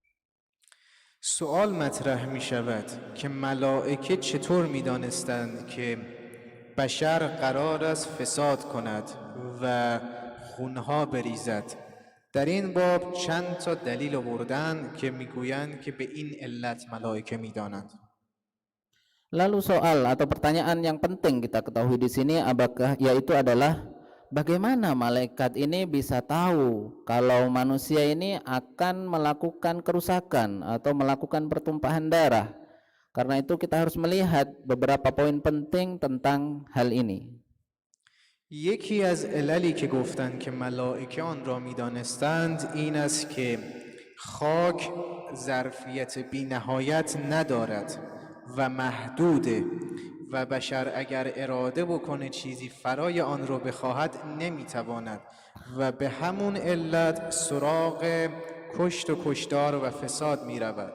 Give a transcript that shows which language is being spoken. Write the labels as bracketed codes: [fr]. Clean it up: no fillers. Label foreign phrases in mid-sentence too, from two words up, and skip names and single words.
[fa] سوال مطرح می شود که ملائکه چطور می دانستند که بشر قرار است فساد کند و خونها بریزد. در این باب چند تا دلیل آوردند که میگویند که به این علت ملائکه می دانند. [id] Lalu soal atau pertanyaan yang penting kita ketahui di sini yaitu adalah bagaimana malaikat ini bisa tahu kalau manusia ini akan melakukan kerusakan atau melakukan pertumpahan darah. Karena itu kita harus melihat beberapa poin penting tentang hal ini. [fa] یکی از عللی که گفتند که ملائکه آن را می‌دانستند این است که خاک ظرفیت بی‌نهایت ندارد و محدوده و بشر اگر اراده بکنه چیزی فرای آن رو بخواهد نمیتواند و به همون علت سراغ کشت و کشتار و فساد میرود.